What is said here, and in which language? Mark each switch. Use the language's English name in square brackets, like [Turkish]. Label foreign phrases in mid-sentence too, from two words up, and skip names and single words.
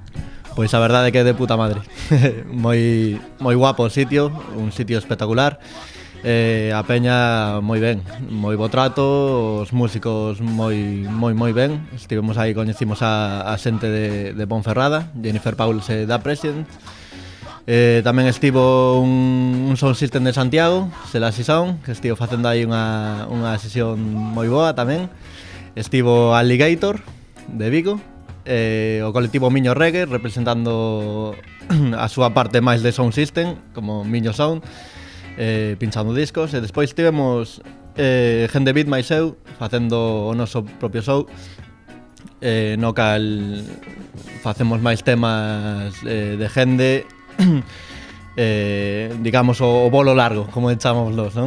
[Galician] Pois a verdade é que é [Spanish] de puta madre. [Galician] moi guapo o sitio, un sitio espectacular. A peña moi ben, moi bo trato, os músicos moi ben. Estivemos aí, coñecimos a xente de Ponferrada, Jennifer Pauls e Da President. Tamén estivo un sound system de Santiago, Selasi Sound, que estivo facendo aí unha sesión moi boa tamén. Estivo Alligator, de Vigo, o colectivo Miño Reggae, representando a súa parte máis de sound system, como Miño Sound, pinchando discos. E despois tivemos Gen de Beat máis eu, facendo o noso propio show, no cal facemos máis temas de Gende, digamos o bolo largo, como chamamos, non?